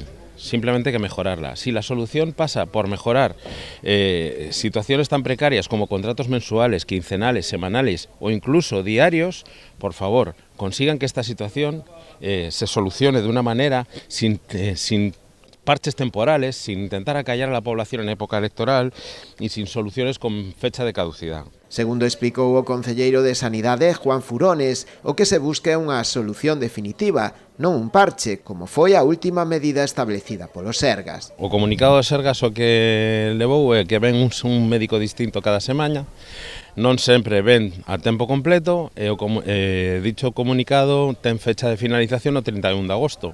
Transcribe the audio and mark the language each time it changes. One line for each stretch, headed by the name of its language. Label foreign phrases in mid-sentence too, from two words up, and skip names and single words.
Spanish: Simplemente hay que mejorarla. Si la solución pasa por mejorar situaciones tan precarias como contratos mensuales, quincenales, semanales o incluso diarios, por favor, consigan que esta situación se solucione de una manera sin parches temporales, sin intentar acallar a la población en época electoral y sin soluciones con fecha de caducidad.
Galician: Segundo explicou o concelleiro de Sanidade, Juan Furones, o que se busca é unha solución definitiva, non un parche, como foi a última medida establecida polos Sergas. O comunicado de Sergas o que levou é que ven un médico distinto cada semana, non sempre ven a tempo completo e dicho comunicado ten fecha de finalización o 31 de agosto.